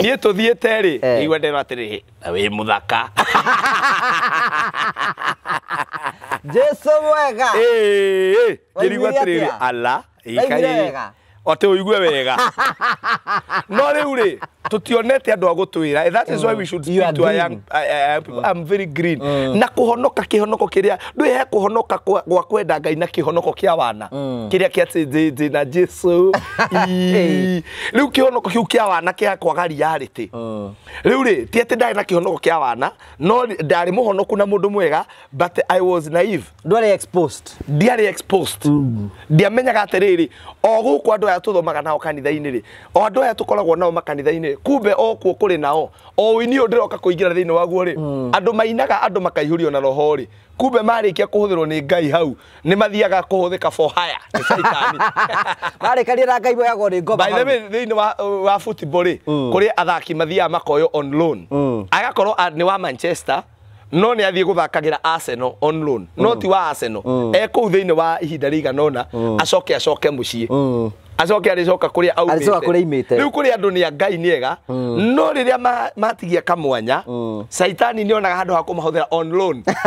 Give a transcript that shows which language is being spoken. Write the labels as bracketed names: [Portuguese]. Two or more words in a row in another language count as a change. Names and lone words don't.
[Kikuyu] niĩ tũthiĩte rĩ igwa ndĩrwo atĩrĩrĩ wĩ mũthaka Jesu mwega ngĩrigwo atĩrĩrĩ ala ate uigue wega no riu ri tutionete andu agutwira [English] that is why we should speak to a young people. I'm very green [Kikuyu] na kuhonoka kihonoko kiria ndwihe kuhonoka gwa kwenda Ngai na kihonoko kia wana kiria kia na Jesu riu kihonoko kiu kia wana kia kwaga reality riu ri ti ati ndari na kihonoko kia wana no ndari muhonoku na mundu mwega [English] but I was naive [Kikuyu] ndwari exposed ndiamenyaga atiriri o guku andu aya tuthomaga nao kanitha-ini ri o andu aya tukoragwo nao makanitha-ini kumbe o kuo kuri nao o wini ndiroka kuingira thiini waguo ri andu mainaga andu makaihurio na roho ri kumbe marikia kuhuthirwo ni Ngai hau ni mathiaga kuhuthika [English] for hire [Kikuyu] ni saitani marikaria na Ngai boyago ni ngoma [English] by the way [Kikuyu] thiini wa football ri kuri athaki mathiaga makoyo [English] on loan [Kikuyu] agakorwo ni wa Manchester no ni athie guthakagira Arsenal [English] on loan [Kikuyu] no ti wa Arsenal ku thiini wa ihinda riganona acoke mucii acoke aricoka kuria aumite riu kuria andu ni Ngai niega no riria matigia kamwanya saitani ni onaga handu ha kumahuthira [English] on loan